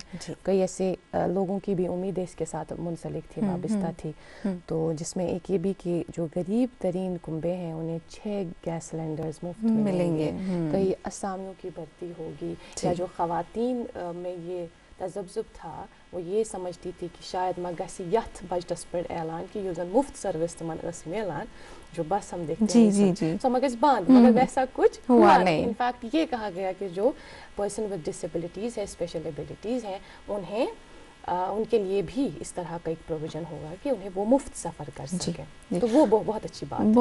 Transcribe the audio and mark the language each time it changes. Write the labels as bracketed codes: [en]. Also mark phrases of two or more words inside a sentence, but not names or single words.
[ur] کئی ایسے لوگوں کی بھی امیدیں اس کے ساتھ منسلک تھی, وابستہ تھی. تو جس میں ایک یہ بھی کہ جو غریب ترین کنبے ہیں انہیں 6 گیس سلنڈرز مفت ملیں گے. کئی اسامیوں کی بھرتی ہوگی. یا جو خواتین میں یہ تذبذب تھا وہ یہ سمجھتی تھی کہ شاید [ks] ما گژھِ یتھ بجٹس پر اعلان کہ یُس زن مفت سروس تمن ٲس ملان [ur] جو بس ہم دیکھتے ہیں [ks] سو ما گژھِ بند, [ur] مگر ویسا کچھ ہوا نہیں. انفیکٹ یہ کہا گیا کہ جو [en] person with disabilities [ur] ہے, [en] special abilities [ur] ہیں, انہیں ان کے لیے بھی اس طرح کا ایک پروویژن ہوگا کہ انہیں وہ مفت سفر کر سکیں. تو وہ بہت اچھی بات ہے,